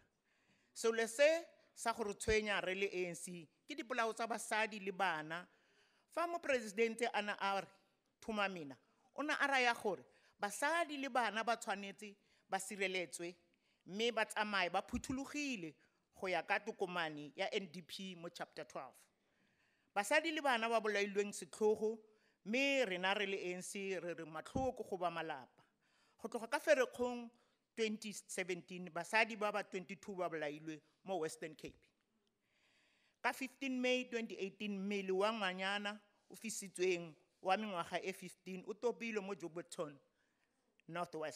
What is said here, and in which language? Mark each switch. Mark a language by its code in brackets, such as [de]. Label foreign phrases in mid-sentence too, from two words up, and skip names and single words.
[tn] Selo se sa go re tshwenya re le ANC ke dipolao tsa basadi le bana. Fa mo Presidente ana a re thumamena ona a raya gore basadi le bana ba tshwanetse ba sireletswe mme ba tsamaye ba phuthulogile go ya ka tokomane ya NDP mo chapter 12. Basadi le bana ba bolailweng setlhogo mme rena re le ANC re re matlhoko go ba malapa. Go tloga ka Ferikgong 2017 basadi ba ba 22 ba bolailwe mo Western Cape. Ka 15 May 2018 mmele wa ngwanyana o fisitsweng wa mengwaga e 15 o topilwe mo Joburton Northwest.